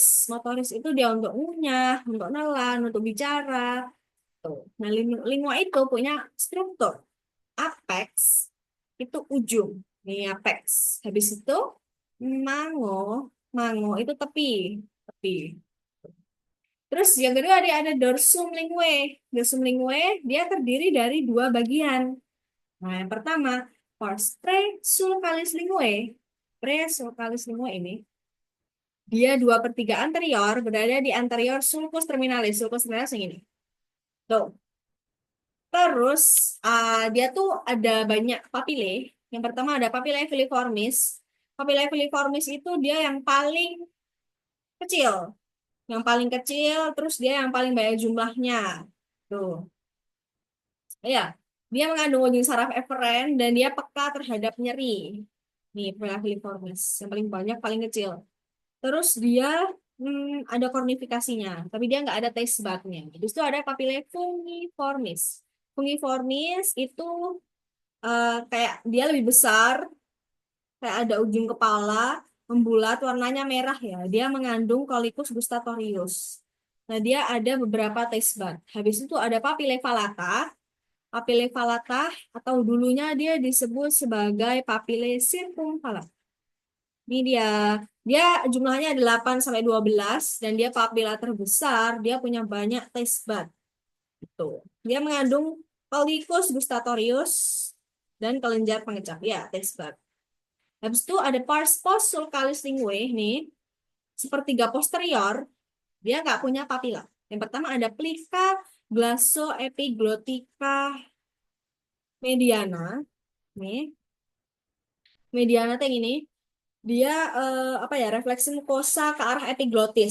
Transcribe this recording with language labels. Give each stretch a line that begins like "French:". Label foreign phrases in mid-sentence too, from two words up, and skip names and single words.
Indonesian: Motoris itu dia untuk ngunyah, untuk nelan, untuk bicara. Tuh. Nah, lingua itu punya struktur apex itu ujung. Nih apex. Habis itu mango, mango itu tepi, tepi. Terus yang kedua ada
Latin: dorsum linguae. Dorsum linguae
Indonesian: dia terdiri dari dua bagian. Nah, yang pertama
Latin: pars presulcalis linguae. Presulcalis linguae
Indonesian: ini dia 2/3 anterior berada di anterior
Latin: sulcus terminalis. Sulcus terminalis
Indonesian: yang ini. Tuh. Terus dia tuh ada banyak papile. Yang pertama ada
Latin: papillae filiformis. Papillae filiformis
Indonesian: itu dia yang paling kecil. Yang paling kecil, terus dia yang paling banyak jumlahnya. Tuh. Ya, dia mengandung ujung saraf eferen dan dia peka terhadap nyeri. Nih,
Latin: papillae filiformis.
Indonesian: Yang paling banyak, paling kecil. Terus dia ada kornifikasinya, tapi dia nggak ada
English: taste budnya.
Indonesian: Terus itu ada
Latin: papillae fungiformis.
Indonesian: Fungiformis itu kayak dia lebih besar, kayak ada ujung kepala, membulat, warnanya merah ya. Dia mengandung
Latin: Collicus gustatorius.
Indonesian: Nah, dia ada beberapa
English: taste bud.
Indonesian: Habis itu ada
Latin: papillae falata. Papillae falata
Indonesian: atau dulunya dia disebut sebagai
Latin: papillae circumfalata.
Indonesian: Ini dia jumlahnya 8 sampai 12 dan dia papila terbesar, dia punya banyak
English: taste bud.
Indonesian: Gitu. Dia mengandung
Latin: Collicus gustatorius
Indonesian: dan kelenjar pengecap. Ya,
English: taste bud.
Indonesian: Habis itu ada
Latin: pars post sulcalis linguae
Indonesian: nih, sepertiga posterior, dia nggak punya papila. Yang pertama ada
Latin: plica glossoepiglotica mediana.
Indonesian: Nih, mediana tuh yang ini. Dia apa ya, refleksi mukosa ke arah epiglotis.